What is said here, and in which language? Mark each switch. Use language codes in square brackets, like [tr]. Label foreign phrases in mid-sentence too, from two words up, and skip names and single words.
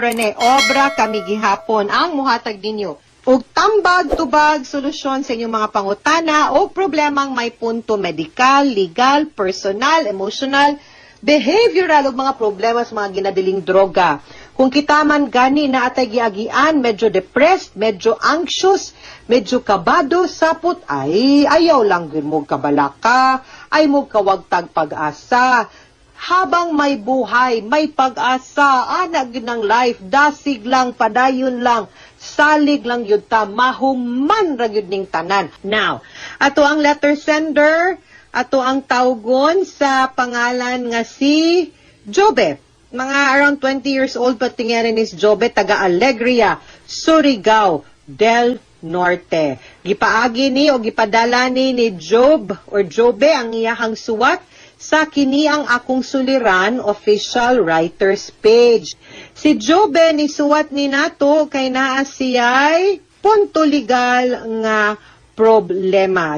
[ceb] Rene Obra kami gihapon ang muhatag ninyo ug tambag tubag solusyon sa inyong mga pangutana o problemang may punto medikal, legal, [en] personal, emotional, behavioral [ceb] ug mga problema sa mga ginabiling droga. Kung kita man gani na atay giagian, medyo depressed, medyo anxious, medyo kabado, sapot, ay ayaw lang yun mo kabalaka, ay mo kawagtag pag-asa. Habang may buhay, may pag-asa, anak yun ng life, dasig lang, padayon lang, salig lang yun ta, mahuman ra yun ning tanan. Now, ato ang letter sender, ato ang tawgon sa pangalan nga si Jobe. Mga [en] around 20 years old [ceb] pa tingirin is Jobe, taga Alegria, Surigao del Norte. Gipaagi ni o gipadala ni Job or Jobe ang iyahang suwat sa kini ang akong suliran [en] official writers page. [ceb] Si Jobe ni suwat ni nato kay naa siya'y punto legal nga problema.